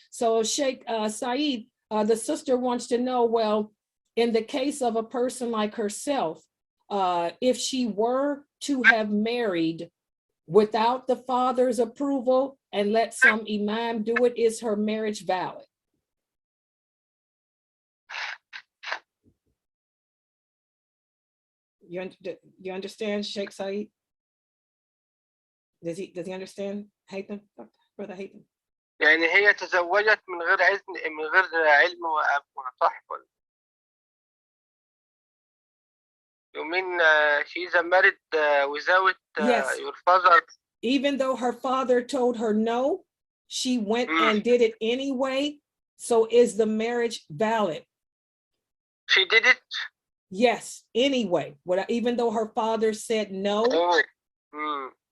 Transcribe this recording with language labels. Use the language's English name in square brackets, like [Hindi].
[English] So Sheikh Said, the sister wants to know, well, in the case of a person like herself, if she were to have married without the father's approval and let some imam do it, is her marriage valid? You understand, Sheikh Said? Does he understand, Haytham? Brother Haytham? [Arabic] يعني هي تزوجت من غير علم وأبوها، صح ولا؟ [English] You mean she's married without Yes. your father? Even though her father told her no, she went and did it anyway. So is the marriage valid? She did it? Yes, anyway. Even though her father said no. Oh.